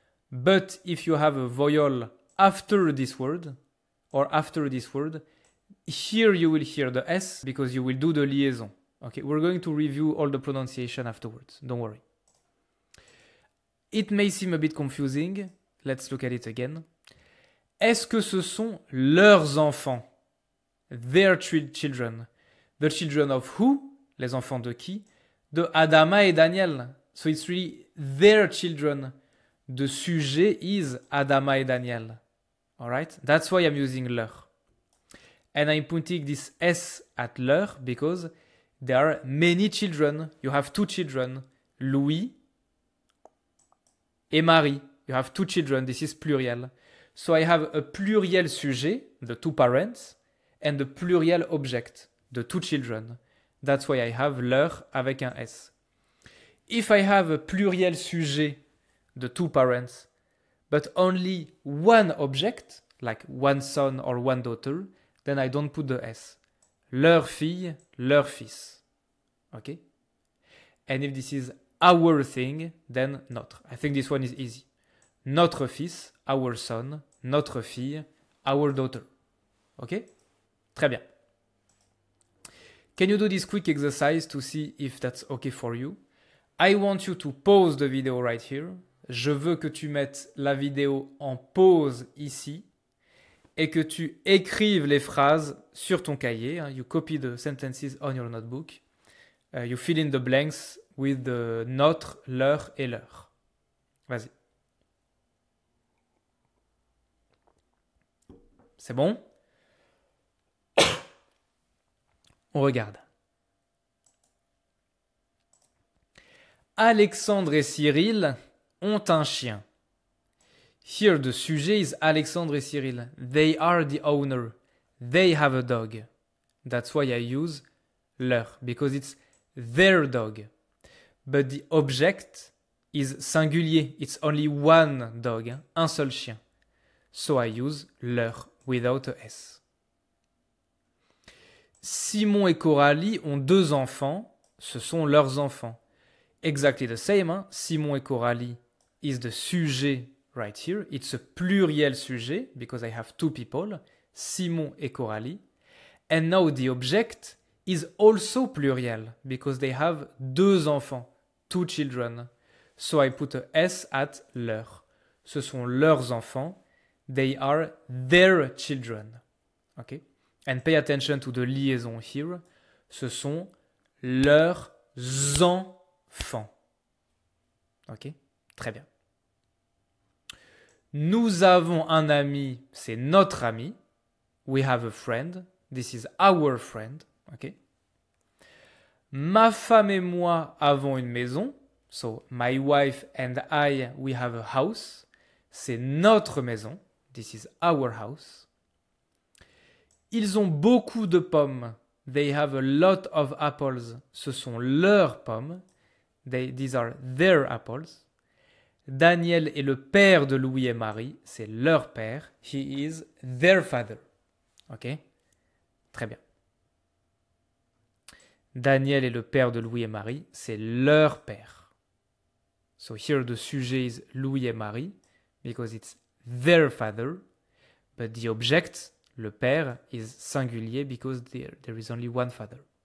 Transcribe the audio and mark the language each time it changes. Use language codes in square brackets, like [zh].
[en] But if you have a vowel after this word, or after this word, here you will hear the S because you will do the liaison. Okay, we're going to review all the pronunciation afterwards. Don't worry. It may seem a bit confusing. Let's look at it again. [fr] Est-ce que ce sont leurs enfants? [en] Their children. The children of who? [fr] Les enfants de qui? De Adama et Daniel. [en] So it's really their children. The sujet is Adama et Daniel. Alright? That's why I'm using leur. And I'm putting this S at leur because there are many children. You have 2 children. Louis et Marie. You have 2 children. This is pluriel. So I have a pluriel sujet, the 2 parents, and the pluriel object, the 2 children. That's why I have leur [fr] avec un S. [en] If I have a pluriel sujet, the 2 parents, but only one object, like one son or one daughter, then I don't put the S. [fr] Leur fille, leur fils. [en] Okay? And if this is our thing, then notre. I think this one is easy. [fr] Notre fils, [en] our son, [fr] notre fille, [en] our daughter. [fr] Okay? Très bien. [en] Can you do this quick exercise to see if that's okay for you? I want you to pause the video right here. [fr] Je veux que tu mettes la vidéo en pause ici et que tu écrives les phrases sur ton cahier. [en] You copy the sentences on your notebook. You fill in the blanks with the notre, leur et leur. [fr] Vas-y. C'est bon? On regarde. Alexandre et Cyril ont un chien. [en] Here the sujet is Alexandre et Cyril. They are the owner. They have a dog. That's why I use leur, because it's their dog. But the object is singulier. It's only one dog, [fr] un seul chien. [en] So I use leur without a S. [fr] Simon et Coralie ont 2 enfants. Ce sont leurs enfants. [en] exactly the same. Hein? Simon et Coralie is the sujet right here. It's a pluriel sujet because I have two people, Simon et Coralie. And now the object is also pluriel because they have [fr] deux enfants, [en] two children. So I put a S at leur. [fr] Ce sont leurs enfants. [en] They are their children. Okay? And pay attention to the liaison here. [fr] Ce sont leurs enfants. Ok? Très bien. Nous avons un ami, c'est notre ami. [en] We have a friend. This is our friend. Ok? [fr] Ma femme et moi avons une maison. [en] So, my wife and I, we have a house. [fr] C'est notre maison. [en] This is our house. [fr] Ils ont beaucoup de pommes. [en] They have a lot of apples. [fr] Ce sont leurs pommes. [en] These are their apples. [fr] Daniel est le père de Louis et Marie. C'est leur père. [en] He is their father. Ok? [fr] Très bien. Daniel est le père de Louis et Marie. C'est leur père. [en] So here the sujet is Louis et Marie because it's their father. But the object, le père, is singulier because there is only one father.